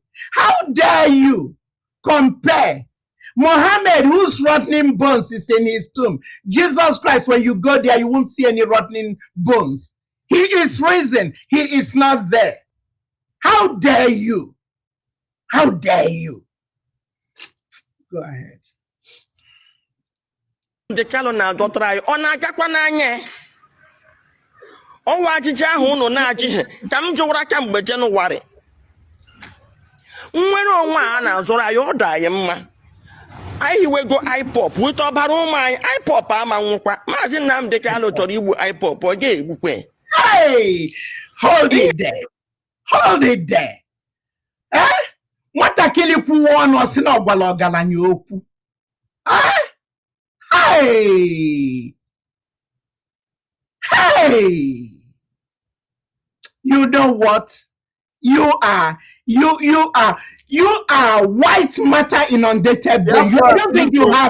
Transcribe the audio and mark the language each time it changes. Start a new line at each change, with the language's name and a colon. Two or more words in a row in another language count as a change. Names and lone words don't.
English: How dare you compare Muhammad, whose rotting bones is in his tomb? Jesus Christ, when you go there, you won't see any rotting bones. He is risen. He is not there. How dare you? How dare you? Go ahead.
Igbo: The Kanu na-adọtara anyị ọ na-agakwa n'anya ọnwa ajịjị ahụ unu na-ajịghị ka m jụwara kamgbe Jenụwarị nnwere onwe a na-azụrụ anyị ọ dị anyị mma anyị hiwego IPOP wite ọbara ụmụ anyị IPOP ama nwụkwa Maazị Nnamdi Kanu chọrọ igbu IPOP ọ ga-egbukwe.
English: Hey, hold it there. Hold it there.
Igbo: Nwatakịrị kwuo ọnụ ọsị na ọgbala ọgaranya okwu.
English: Hey! Hey! You know what? You are white matter inundated brain. I don't think you have